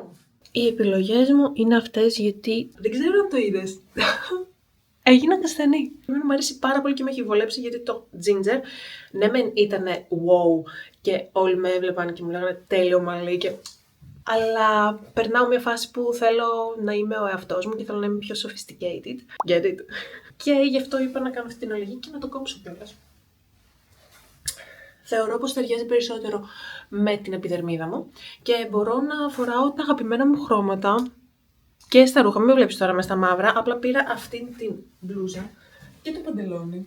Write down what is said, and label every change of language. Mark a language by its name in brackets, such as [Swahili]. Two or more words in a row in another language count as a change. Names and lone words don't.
[Greek] Οι επιλογές μου είναι αυτές γιατί δεν ξέρω αν το είδες. Έγινα καστανή. Εμένα μου αρέσει πάρα πολύ και με έχει βολέψει γιατί το ginger, ναι μεν ήτανε wow και όλοι με έβλεπαν και μου λέγανε τέλειο μαλλί και... Αλλά περνάω μια φάση που θέλω να είμαι ο εαυτός μου και θέλω να είμαι πιο [English] sophisticated. Get it? [Greek] Και γι' αυτό είπα να κάνω αυτή την αλλαγή και να το κόψω κιόλας. Θεωρώ πως ταιριάζει περισσότερο με την επιδερμίδα μου και μπορώ να φοράω τα αγαπημένα μου χρώματα και στα ρούχα. Μην με βλέπεις τώρα μες στα μαύρα, απλά πήρα αυτήν την μπλούζα και το παντελόνι.